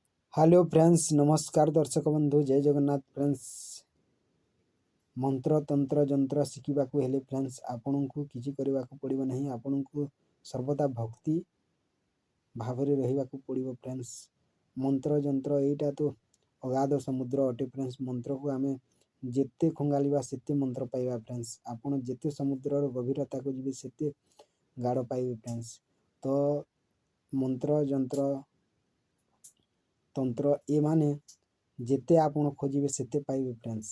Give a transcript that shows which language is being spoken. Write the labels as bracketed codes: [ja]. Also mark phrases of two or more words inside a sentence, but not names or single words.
[en] hello friends, [or] ନମସ୍କାର ଦର୍ଶକ ବନ୍ଧୁ, ଜୟ ଜଗନ୍ନାଥ ଫ୍ରେଣ୍ଡସ। ମନ୍ତ୍ର ତନ୍ତ୍ର ଯନ୍ତ୍ର ଶିଖିବାକୁ ହେଲେ ଫ୍ରେଣ୍ଡସ ଆପଣଙ୍କୁ କିଛି କରିବାକୁ ପଡ଼ିବ ନାହିଁ। ଆପଣଙ୍କୁ ସର୍ବଦା ଭକ୍ତି ଭାବରେ ରହିବାକୁ ପଡ଼ିବ ଫ୍ରେଣ୍ଡସ। ମନ୍ତ୍ର ଯନ୍ତ୍ର ଏଟା ତ ଅଗାଧ ସମୁଦ୍ର ଅଟେ ଫ୍ରେଣ୍ଡସ। ମନ୍ତ୍ରକୁ ଆମେ ଯେତେ ଖଙ୍ଗାଳିବା ସେତେ ମନ୍ତ୍ର ପାଇବା ଫ୍ରେଣ୍ଡସ। ଆପଣ ଯେତେ ସମୁଦ୍ରର ଗଭୀରତାକୁ ଯିବେ ସେତେ ଗାଢ଼ ପାଇବେ ଫ୍ରେଣ୍ଡସ। ତ ମନ୍ତ୍ର ଯନ୍ତ୍ର ତନ୍ତ୍ର ଏ ମାନେ ଯେତେ ଆପଣ ଖୋଜିବେ ସେତେ ପାଇବେ ଫ୍ରେଣ୍ଡସ।